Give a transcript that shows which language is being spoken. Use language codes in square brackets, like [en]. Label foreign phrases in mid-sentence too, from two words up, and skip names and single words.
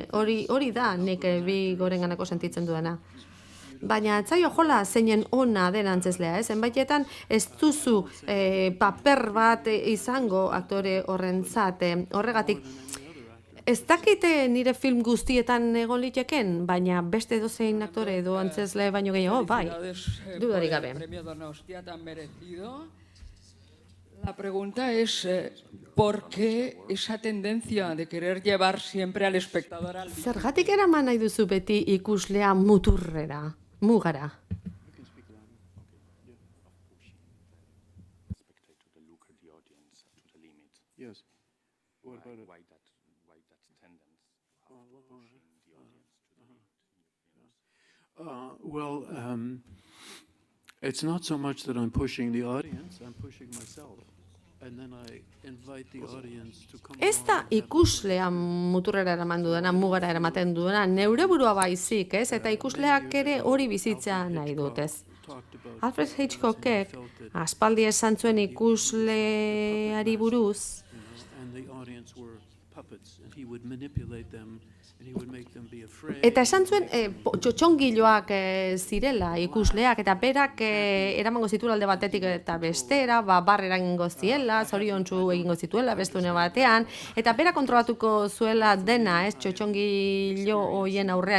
[eu] Hori da nik Bigorenganako sentitzen duena. Baina etzaio jola zeinen ona den antzeslea, zenbaitetan ez duzu paper bat izango aktore horrentzat, horregatik. Ez dakite nire film guztietan egon liteken, baina beste edozein aktore edo antzesle baino gehiago, bai, dudarik gabe. [es] La pregunta es, ¿por qué esa tendencia de querer llevar siempre al espectador al... [eu] Zergatik eraman nahi duzu beti ikuslea muturrera, mugara? [en] Yes. What about it? Why that tendency of pushing the audience? It's not so much that I'm pushing the audience, I'm pushing myself. And then I invite the audience to come [eu] Ez da ikuslea muturrera eraman dudana, mugara eramaten dudana, neure burua baizik, ez? Eta ikusleak ere hori bizitzea nahi dut, ez? Alfred Hitchcockek aspaldi esan zuen ikusleari buruz, [en] and the audience were puppets, and he would manipulate them, and he would make them be afraid. [eu] eta esan zuen txotxongiloak zirela ikusleak, eta berak eramango zituela alde batetik eta bestera, barrera egingo ziela, zoriontsu egingo zituela beste une batean, eta berak kontrolatuko zuela dena, ez, txotxongilo hoien aurrean.